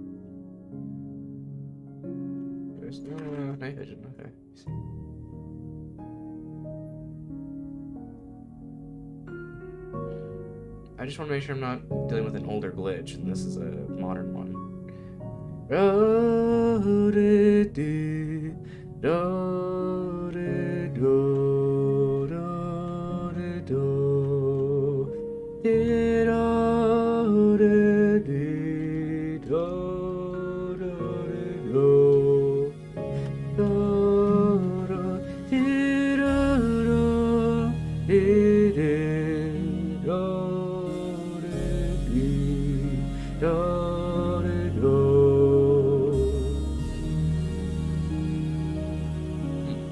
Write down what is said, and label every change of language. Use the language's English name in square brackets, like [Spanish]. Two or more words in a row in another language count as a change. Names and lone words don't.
[English] There's no night vision. Okay. I just want to make sure I'm not dealing with an older glitch, and this is a modern one. Do de de do de do do de do de do de de do do de do do do de do do de de do de de do de do.